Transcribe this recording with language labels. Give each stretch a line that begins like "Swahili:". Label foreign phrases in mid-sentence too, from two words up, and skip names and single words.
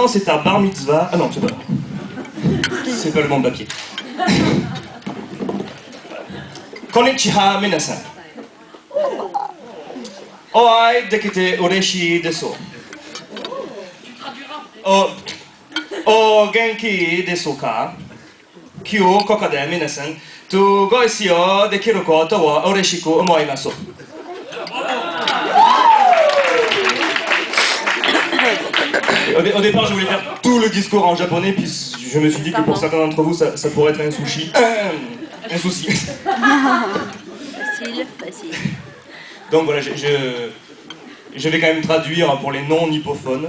French: quand c'est ta bar mitzvah... Ah non, c'est pas... C'est pas le bon papier.
Japanese: こんにちは皆さん. お会いできて嬉しいです. お元気ですか? 今日ここで皆さんとご一緒をできることは嬉しく思います.
French: Au départ, je voulais faire tout le discours en japonais, puis je me suis dit que pour certains d'entre vous, ça pourrait être un souci. Un souci. Facile, facile. Donc voilà, je vais quand même traduire pour les non-hippophones.